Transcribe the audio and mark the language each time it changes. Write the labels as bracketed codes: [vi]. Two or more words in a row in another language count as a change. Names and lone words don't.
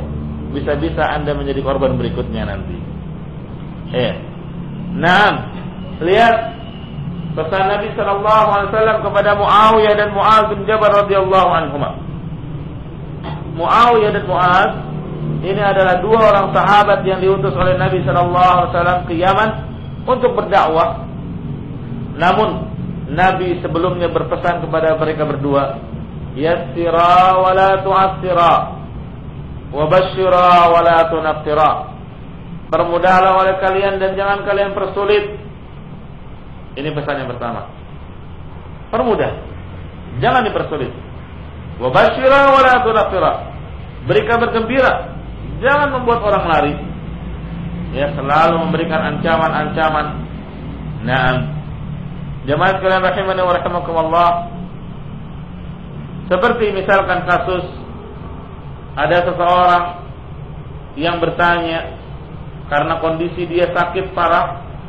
[id] Bisa-bisa Anda menjadi korban berikutnya nanti. Nah, lihat pesan Nabi [ar] صلى الله عليه وسلم [id] kepada Muawiyah dan Mu'adz bin Jabal [ar] رضي الله عنهما. [id] Muawiyah dan Mu'adz ini adalah 2 orang sahabat yang diutus oleh Nabi [ar] صلى الله عليه وسلم [id] ke Yaman untuk berdakwah. Namun Nabi sebelumnya berpesan kepada mereka berdua, [ar] يسرا ولا تعسرا، وبشرا ولا تنفرا. [id] Permudahlah oleh kalian dan jangan kalian persulit. Ini pesan yang pertama. Permudah, jangan dipersulit. [ar] وبشرا ولا تنفرا. [id] Beri kabar gembira, jangan membuat orang lari. Ya, selalu memberikan ancaman-ancaman. Nah, jemaah sekalian [ar] رحمني ورحمكم الله, [id] seperti misalkan kasus ada seseorang yang bertanya karena kondisi dia sakit parah,